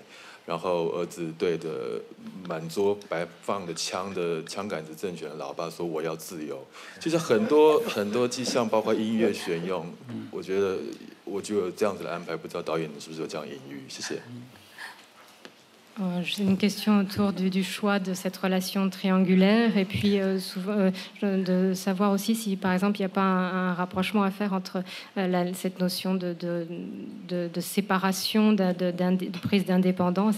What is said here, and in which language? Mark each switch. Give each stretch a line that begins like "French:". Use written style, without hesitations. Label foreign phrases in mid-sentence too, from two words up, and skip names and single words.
Chinese: 然后儿子对着满桌摆放的枪杆子政权的老爸说我要自由。其实很多迹象，包括音乐选用，我觉得就有这样子的安排，不知道导演是不是有这样隐喻？谢谢。
French: J'ai une question autour du choix de cette relation triangulaire et puis souvent, de savoir aussi si, par exemple, il n'y a pas un rapprochement à faire entre cette notion de séparation, de prise d'indépendance.